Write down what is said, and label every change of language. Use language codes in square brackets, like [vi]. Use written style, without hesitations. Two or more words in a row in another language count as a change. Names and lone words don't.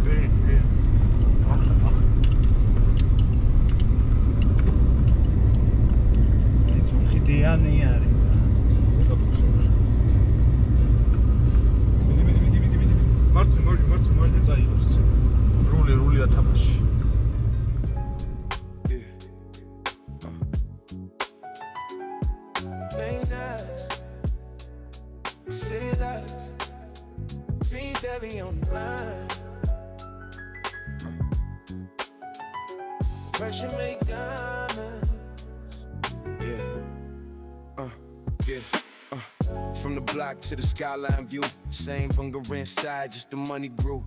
[ka] ეს ხიდიანი არის. მარცხნივ წაიღებს ესე. რული ათაბაში. [en] Late nights, city lights, dreams heavy on the line. Pressure make diamonds, From the block to the skyline view, same hunger inside, just the money grew.